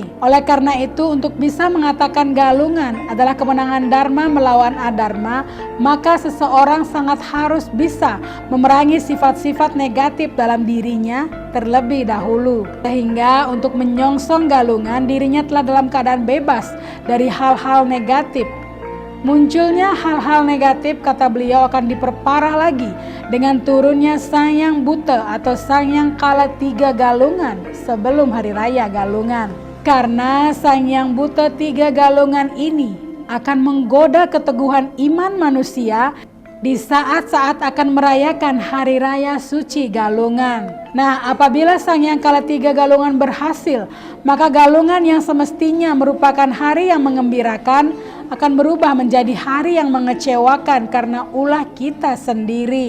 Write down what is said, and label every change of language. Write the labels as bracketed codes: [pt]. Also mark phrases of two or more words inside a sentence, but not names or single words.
[id] Oleh karena itu, untuk bisa mengatakan Galungan adalah kemenangan Dharma melawan Adharma, maka seseorang sangat harus bisa memerangi sifat-sifat negatif dalam dirinya terlebih dahulu. Sehingga untuk menyongsong Galungan, dirinya telah dalam keadaan bebas dari hal-hal negatif. Munculnya hal-hal negatif, kata beliau, akan diperparah lagi dengan turunnya Sanghyang Buta atau Sanghyang Kalatiga Galungan sebelum Hari Raya Galungan. Karena Sanghyang Buta tiga Galungan ini akan menggoda keteguhan iman manusia di saat-saat akan merayakan Hari Raya Suci Galungan. Nah, apabila Sanghyang Kalatiga Galungan berhasil, maka Galungan yang semestinya merupakan hari yang mengembirakan akan berubah menjadi hari yang mengecewakan karena ulah kita sendiri.